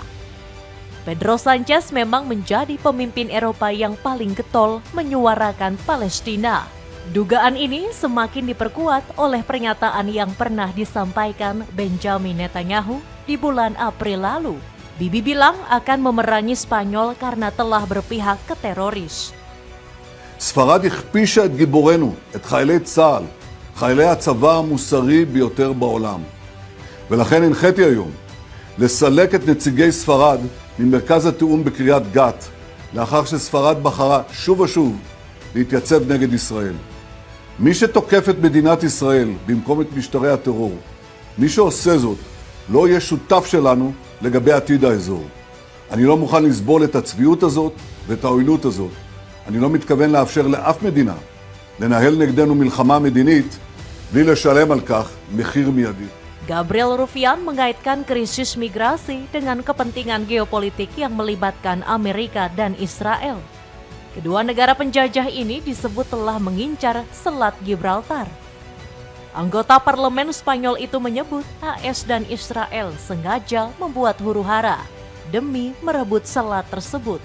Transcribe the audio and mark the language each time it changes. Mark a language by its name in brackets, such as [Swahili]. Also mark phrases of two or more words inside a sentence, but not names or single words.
[Indonesian] Pedro Sanchez memang menjadi pemimpin Eropa yang paling getol menyuarakan Palestina. Dugaan ini semakin diperkuat oleh pernyataan yang pernah disampaikan Benjamin Netanyahu di bulan April lalu. Bibi bilang akan memerangi Spanyol karena telah berpihak ke teroris. [Hebrew] ספרד הכפישה את גיבורנו, את חיילי צה"ל, חיילי הצבא המוסרי ביותר בעולם. ולכן הנחיתי היום לסלק את נציגי ספרד ממרכז התיאום בקריית גת, לאחר שספרד בחרה שוב ושוב להתייצב נגד ישראל. מי שתוקף את מדינת ישראל במקום את משטרי הטרור, מי שעושה זאת, לא יהיה שותף שלנו לגבי עתיד האזור. אני לא מוכן לסבול את הצביעות הזאת ואת העוינות הזאת. אני לא מתכוון לאפשר לאף מדינה לנהל נגדנו מלחמה מדינית בלי לשלם על כך מחיר מיידי. [Indonesian] Gabriel Rufián mengaitkan krisis migrasi dengan kepentingan geopolitik yang melibatkan Amerika dan Israel. Kedua negara penjajah ini disebut telah mengincar Selat Gibraltar. Anggota parlemen Spanyol itu menyebut AS dan Israel sengaja membuat huru-hara demi merebut selat tersebut.